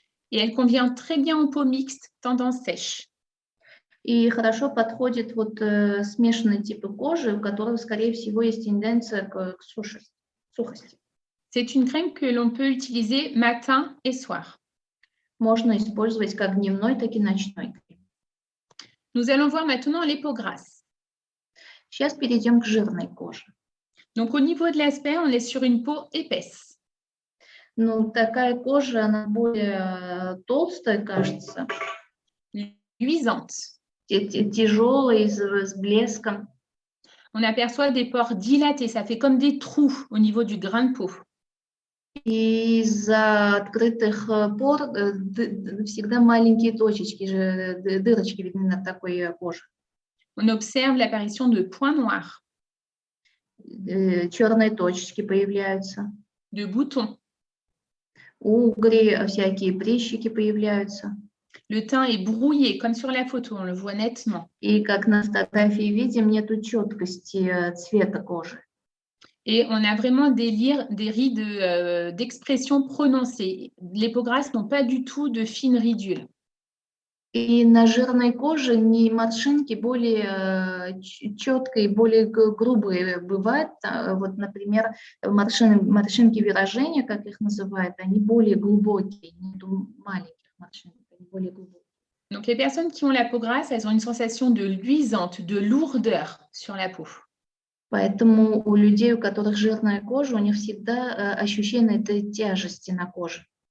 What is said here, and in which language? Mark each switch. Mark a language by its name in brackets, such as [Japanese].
[French] Et elle convient très bien aux peaux mixtes, tendance sèche. [Russian] И хорошо подходит вот смешанные типы кожи, у которых, скорее всего, есть тенденция к сухости. [French] C'est une crème que l'on peut utiliser matin et soir. [Russian] Можно использовать как дневной, так и ночной крем. [French] Nous allons voir maintenant les peaux grasses. [Russian] Сейчас перейдем к жирной коже. [French] Donc, au niveau de l'aspect, on est sur une peau épaisse. [Russian] Ну, такая кожа, она более толстая, кажется, [French] Luisante. [Russian] тяжелая, с блеском. [French] On aperçoit des pores dilatés, ça fait comme des trous au niveau du grain de peau. [Russian] И из-за открытых пор всегда маленькие точечки, дырочки видны на такой коже. [French] On observe l'apparition de points noirs, [Russian] Черные точечки появляются. [French] de boutons. [Russian] Угри, всякие прыщики появляются. [French] Le teint est brouillé, comme sur la photo, on le voit nettement. [Russian] И как на фотографии видим, нету четкости цвета кожи. [French] Et on a vraiment des rides d'expression prononcées. Les peaux grasses n'ont pas du tout de fines ridules. [Russian] И на жирной коже не морщинки более четкие, более грубые бывают. Вот, например, морщинки выражения, как их называют, они более глубокие, не маленьких морщинок, они более глубокие. [French] Donc, les personnes qui ont la peau grasse, elles ont une sensation de luisante, de lourdeur sur la peau. [Russian] Поэтому у людей, у которых жирная кожа, у них всегда ощущение этой тяжести на коже.